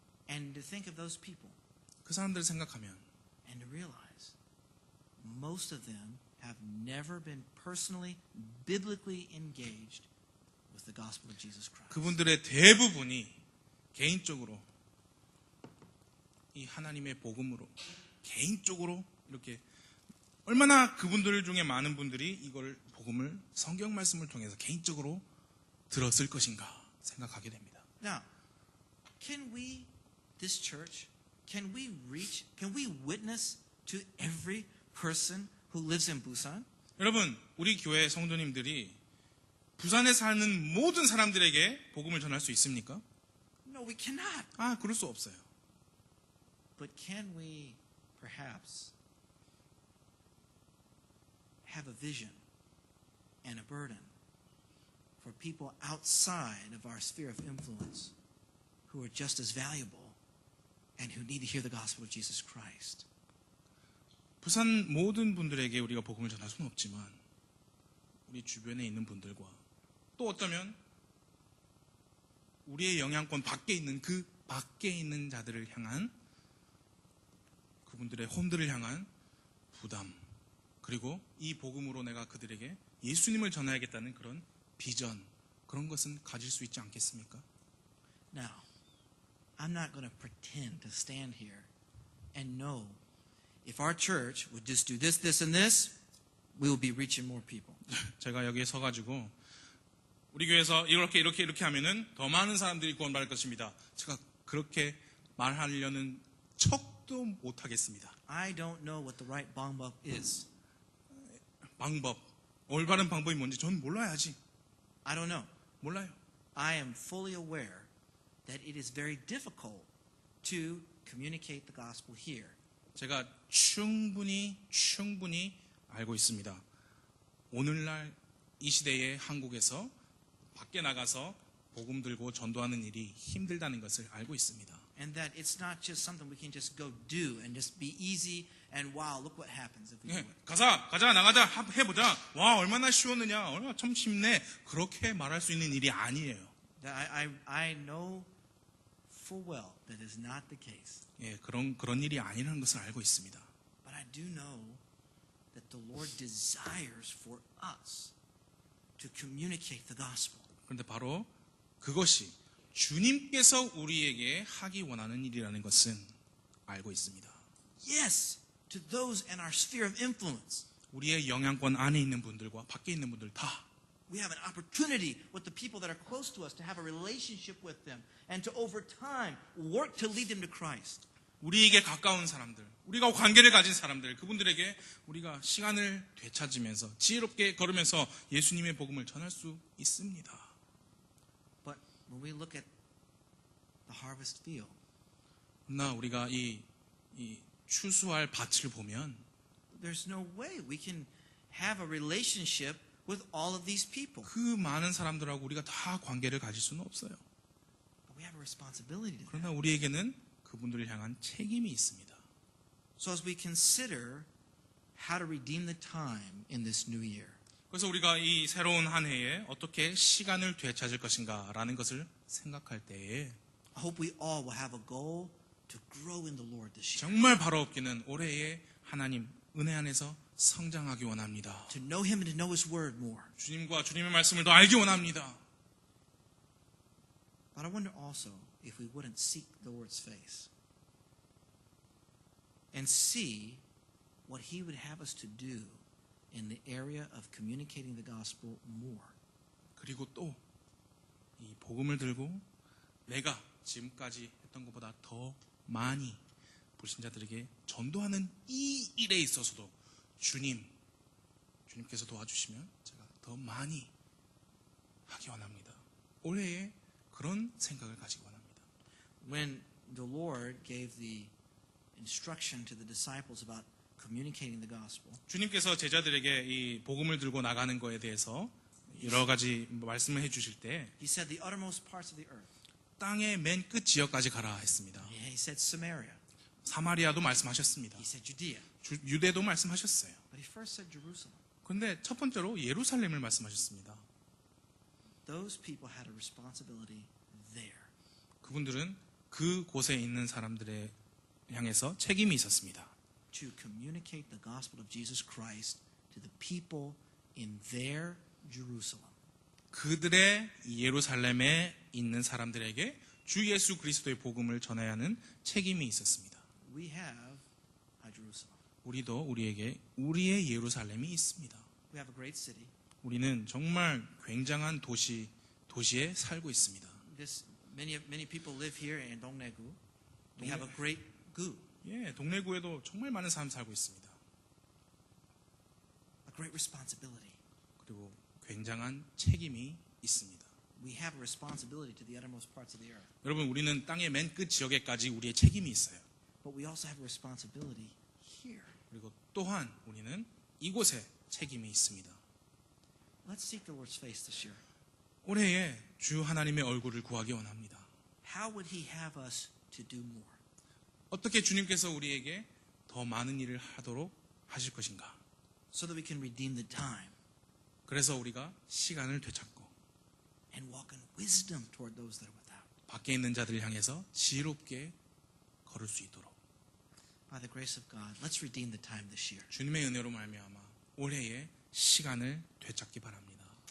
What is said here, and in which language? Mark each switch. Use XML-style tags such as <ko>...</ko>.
<en>And to think of those people</en> <ko>그 사람들을 생각하면</ko> <en>and to realize most of them have never been personally, biblically engaged with the gospel of Jesus Christ.</en> <ko>그분들의 대부분이 개인적으로 이 하나님의 복음으로 개인적으로 이렇게 얼마나 그분들 중에 많은 분들이 이걸 복음을 성경 말씀을 통해서 개인적으로 들었을 것인가 생각하게 됩니다.</ko> <en>Now, can we, this church, can we witness to every person who lives in Busan?</en> <ko>여러분, 우리 교회 성도님들이 부산에 사는 모든 사람들에게 복음을 전할 수 있습니까?</ko> <en>No, we cannot.</en> <ko>그럴 수 없어요.</ko> <en>But can we perhaps have a vision and a burden for people outside of our sphere of influence who are just as valuable and who need to hear the gospel of Jesus Christ?</en> <ko>부산 모든 분들에게 우리가 복음을 전할 수는 없지만 우리 주변에 있는 분들과 또 어쩌면 우리의 영향권 밖에 있는 그 밖에 있는 자들을 향한 그분들의 홈들을 향한 부담 그리고 이 복음으로 내가 그들에게 예수님을 전해야겠다는 그런 비전 그런 것은 가질 수 있지 않겠습니까?</ko> <en>Now, I'm not going to pretend to stand here and know if our church would just do this, this, and this, we will be reaching more people.</en> <ko>제가 여기에 서가지고 우리 교회에서 이렇게 하면은 더 많은 사람들이 구원받을 것입니다. 제가 그렇게 말하려는 척도 못하겠습니다.</ko> <en>I don't know what the right</en> <ko>방법</ko> <en>is.</en> <ko>방법, 올바른 방법이 뭔지 전 몰라야지.</ko> <en>I don't know.</en> <ko>몰라요.</ko> <en>I am fully aware that it is very difficult to communicate the gospel here.</en> <ko>제가 충분히 알고 있습니다. 오늘날 이 시대의 한국에서 밖에 나가서 복음 들고 전도하는 일이 힘들다는 것을 알고 있습니다.</ko> <en>And that it's not just something we can just go do and just be easy and wow, look what happens if we do it.</en> <ko>가자, 나가자, 해보자. 와, 얼마나 쉬웠느냐, 얼마나 참 쉽네. 그렇게 말할 수 있는 일이 아니에요.</ko> <en>I know full well that is not the case.</en> <ko>예, 그런 일이 아니라는 것을 알고 있습니다.</ko> <en>But I do know that the Lord desires for us to communicate the gospel.</en> <ko>그런데 바로 그것이 주님께서 우리에게 하기 원하는 일이라는 것은 알고 있습니다.</ko> <en>Yes, to those in our sphere of influence.</en> <ko>우리의 영향권 안에 있는 분들과 밖에 있는 분들 다</ko> <en>We have an opportunity with the people that are close to us to have a relationship with them and to over time work to lead them to Christ.</en> <ko>우리에게 가까운 사람들, 우리가 관계를 가진 사람들, 그분들에게 우리가 시간을 되찾으면서 지혜롭게 걸으면서 예수님의 복음을 전할 수 있습니다.</ko> <en>But when we look at the harvest field,</en> <ko>그러나 우리가 이 추수할 밭을 보면</ko> <en>there's no way we can have a relationship with all of these people.</en> <ko>그 많은 사람들하고 우리가 다 관계를 가질 수는 없어요.</ko> <en>But we have a responsibility to that.</en> <ko>그러나 우리에게는 그분들을 향한 책임이 있습니다.</ko> <en>So as we consider how to redeem the time in this new year,</en> <ko>그래서 우리가 이 새로운 한 해에 어떻게 시간을 되찾을 것인가라는 것을 생각할 때에</ko> <en>I hope we all will have a goal to grow in the Lord this year.</en> <ko>정말 바로 없기는 올해의 하나님 은혜 안에서 성장하기 원합니다.</ko> <en>To know Him and to know His Word more.</en> <ko>주님과 주님의 말씀을 더 알기 원합니다.</ko> <en>But I wonder also if we wouldn't seek the Lord's face and see what He would have us to do in the area of communicating the gospel more.</en> <ko>그리고 또 이 복음을 들고 내가 지금까지 했던 것보다 더 많이 불신자들에게 전도하는 이 일에 있어서도 주님께서 도와주시면 제가 더 많이 하기 원합니다. 올해에 그런 생각을 가지기 원합니다.</ko> <en>When the Lord gave the instruction to the disciples about communicating the gospel,</en> <ko>주님께서 제자들에게 이 복음을 들고 나가는 거에 대해서 여러 가지 말씀을 해주실 때</ko> <en>He said the uttermost parts of the earth.</en> <ko>땅의 맨 끝 지역까지 가라 했습니다.</ko> <en>He said Samaria.</en> <ko>사마리아도 말씀하셨습니다.</ko> <en>He said Judea.</en> <ko>유대도 말씀하셨어요.</ko> <en>But He first said Jerusalem.</en> <ko>그런데 첫 번째로 예루살렘을 말씀하셨습니다.</ko> <en>Those people had a responsibility there.</en> <ko>그분들은 그 곳에 있는 사람들에 향해서 책임이 있었습니다.</ko> <en>To communicate the gospel of Jesus Christ to the people in their Jerusalem.</en> <ko>그들의 예루살렘에 있는 사람들에게 주 예수 그리스도의 복음을 전해야 하는 책임이 있었습니다.</ko> <en>We have a Jerusalem.</en> <ko>우리도 우리에게 우리의 예루살렘이 있습니다.</ko> <en>We have a great city.</en> <ko>우리는 정말 굉장한 도시에 살고 있습니다.</ko> <en>Many people live here in Dongdaegu. We have a great gu,</en> <ko>예, 동래구에도 정말 많은 사람 살고 있습니다.</ko> <en>a great responsibility.</en> <ko>그리고 굉장한 책임이 있습니다.</ko> <en>We have a responsibility to the uttermost parts of the earth.</en> <ko>여러분, 우리는 땅의 맨 끝 지역에까지 우리의 책임이 있어요.</ko> <en>But we also have a responsibility here.</en> <ko>그리고 또한 우리는 이곳에 책임이 있습니다.</ko> <en>Let's seek the Lord's face this year.</en> <ko>올해에 주 하나님의 얼굴을 구하기 원합니다.</ko> <en>How would He have us to do more?</en> <ko>어떻게 주님께서 우리에게 더 많은 일을 하도록 하실 것인가?</ko> <en>So that we can redeem the time</en> <ko>그래서 우리가 시간을 되찾고</ko> <en>and walk in wisdom toward those that are without.</en> <ko>밖에 있는 자들을 향해서 지혜롭게 걸을 수 있도록</ko> <en>By the grace of God, let's redeem the time this year.</en> <ko>주님의 은혜로 말미암아 올해의 시간을 되찾기 바랍니다.</ko>